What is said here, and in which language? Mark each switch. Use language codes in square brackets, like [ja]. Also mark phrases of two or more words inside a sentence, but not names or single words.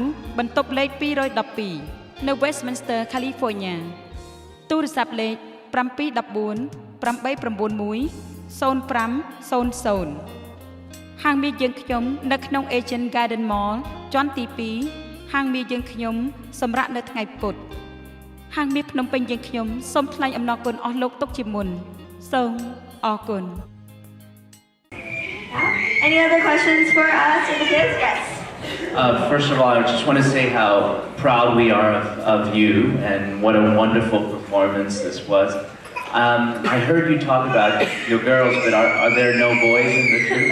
[km] បន្ទប់លេខ212នៅ Westminster California ទូរស័ព្ទលេខ714 891 0500ហាងមាសយើងខ្ញុំនៅក្នុង Asian Garden Mall ជាន់ទី2ហាងមាសយើងខ្ញុំសម្រាប់នៅថ្ងៃពុធហាងមាសភ្នំពេញយើងខ្ញុំសូមថ្លែងអំណរគុណអស់លោកទុកជាមុនសូមអរគុណ [en] Any other questions for us or the kids? Yes. First of all, I just want to say how proud we are of you and what a wonderful performance this was. I heard you talk about your girls, but are there no boys in the troupe?